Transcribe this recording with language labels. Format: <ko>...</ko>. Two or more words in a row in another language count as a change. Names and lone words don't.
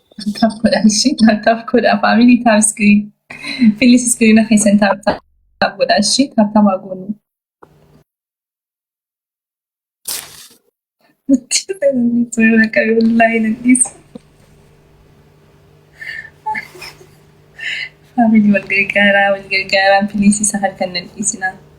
<om>Tap godha ishee tap godha</om> <en>family tap screen. Please screen</en> <om>keessan tap godha ishee tap goonu. Suuraa qabii wallahi nan dhiisa. Family wal gargaaraa please isa halkan nan dhiisinaa.</om>